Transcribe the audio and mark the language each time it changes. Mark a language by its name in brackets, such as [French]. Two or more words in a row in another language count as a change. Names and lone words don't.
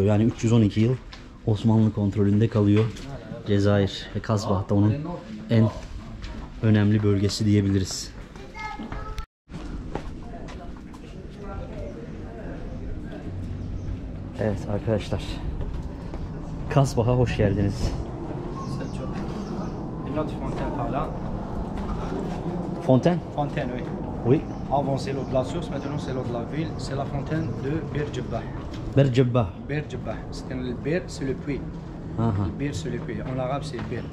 [Turkish] Yani 312 yıl Osmanlı kontrolünde kalıyor Cezayir ve Kasbah da onun en önemli bölgesi diyebiliriz. Evet arkadaşlar, Kasbah'a hoş geldiniz. [French] Fontaine? Fontaine, oui. Oui. Avant c'est l'eau de la source, maintenant c'est l'eau de la ville. C'est la fontaine de Bir Djebbah. Bir Djebbah. Bir Djebbah. Le Bir, c'est le puits. Le Bir, c'est le puits. En arabe, c'est Bir.